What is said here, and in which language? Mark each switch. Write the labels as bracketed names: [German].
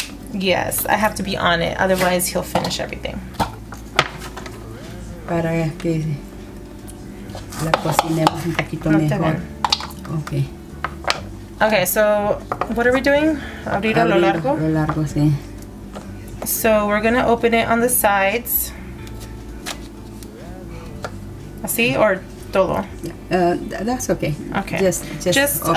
[English] Yes, I have to be on it, otherwise he'll finish everything. [Spanish] Para que la cocinemos un poquito mejor. [English] Okay. Okay, so what are we doing? [Spanish] Abrir a lo largo? Lo largo, sí. [English] So we're gonna open it on the sides. [Spanish] Así or todo? [English] That's okay. Okay. Just open